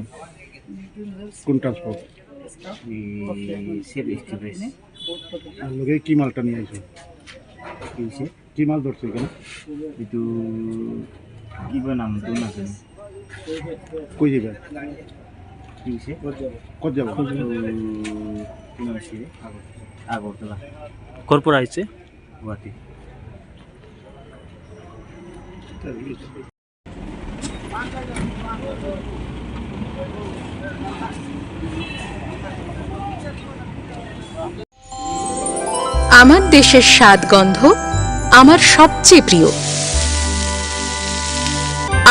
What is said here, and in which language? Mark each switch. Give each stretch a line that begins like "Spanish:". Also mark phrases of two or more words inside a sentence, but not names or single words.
Bangla: কোন ট্রান্সপোর্ট সেফ এক্সপ্রেস আর লগে কি মালটা নিয়ে আইছো কি হয়েছে কি মাল ধরছো এখানে
Assamese: এইটো কিবা নামটো নাজানো
Bangla: কই যাবে কি হয়েছে কত যাব আগরতলা কর্পোরা আইছে গুয়াহাটি আমার দেশের স্বাদ গন্ধ আমার সবচেয়ে প্রিয়।